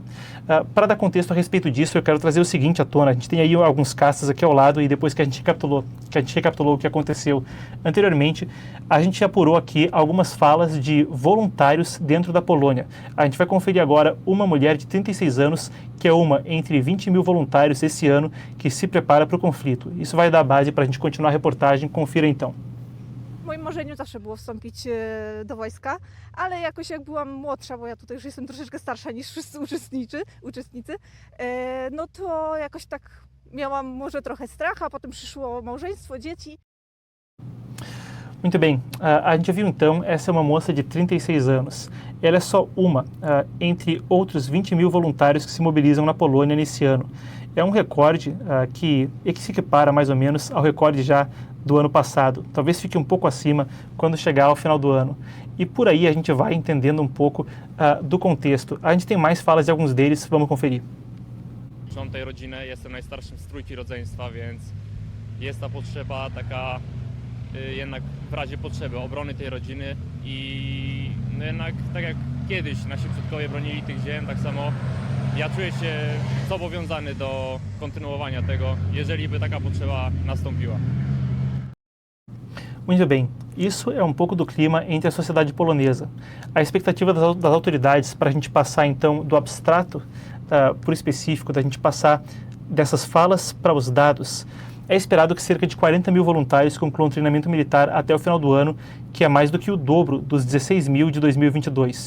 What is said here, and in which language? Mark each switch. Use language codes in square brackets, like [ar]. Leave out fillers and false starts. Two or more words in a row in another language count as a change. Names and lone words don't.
[pt] Para dar contexto a respeito disso, eu quero trazer o seguinte à tona. A gente tem aí alguns caças aqui ao lado e depois que a gente recapitulou o que aconteceu anteriormente, a gente apurou aqui algumas falas de voluntários dentro da Polônia. A gente vai conferir agora uma mulher de 36 anos, que é uma entre 20 mil voluntários esse ano que se prepara para o conflito. Isso vai dar base para a gente continuar a reportagem. Confira então. [pl] W moim marzeniu zawsze było wstąpić do wojska, ale jakoś jak byłam młodsza, bo ja tutaj już jestem troszeczkę starsza niż wszyscy uczestnicy, no to jakoś tak miałam może trochę strach, a potem przyszło małżeństwo, dzieci. [pt] Muito bem, a gente viu então, essa é uma moça de 36 anos. Ela é só uma entre outros 20 mil voluntários que se mobilizam na Polônia nesse ano. É um recorde que se equipara mais ou menos ao recorde já do ano passado. Talvez fique um pouco acima quando chegar ao final do ano. E por aí a gente vai entendendo um pouco do contexto. A gente tem mais falas de alguns deles, vamos conferir. [pl] Mam tej rodziny, jestem najstarszym z trójki rodzeństwa, więc jest ta potrzeba taka jednak w razie potrzeby obrony tej rodziny i no jednak tak jak kiedyś nasi przodkowie bronili tych ziem, tak samo ja czuję się zobowiązany do kontynuowania tego, jeżeli by taka potrzeba nastąpiła. [pt] Muito bem, isso é um pouco do clima entre a sociedade polonesa. A expectativa das autoridades para a gente passar então do abstrato para o específico, da gente passar dessas falas para os dados. É esperado que cerca de 40 mil voluntários concluam treinamento militar até o final do ano, que é mais do que o dobro dos 16 mil de 2022.